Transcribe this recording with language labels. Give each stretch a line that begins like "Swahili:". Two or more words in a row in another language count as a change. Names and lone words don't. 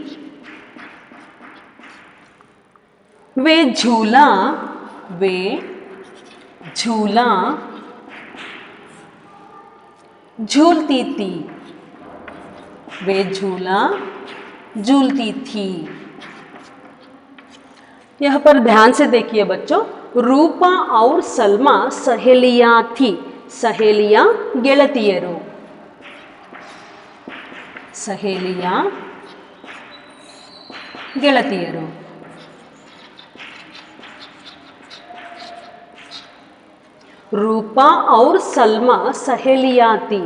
Hindi: वे झूला झूलती थी। वे झूला झूलती थी। यहाँ पर ध्यान से देखिए बच्चों, रूपा और सलमा सहेलियां थी। सहेलियां ಗೆಳತಿಯರು। सहेलियां ಗೆಳತಿಯರು। रूपा और सलमा सहेलियां थी।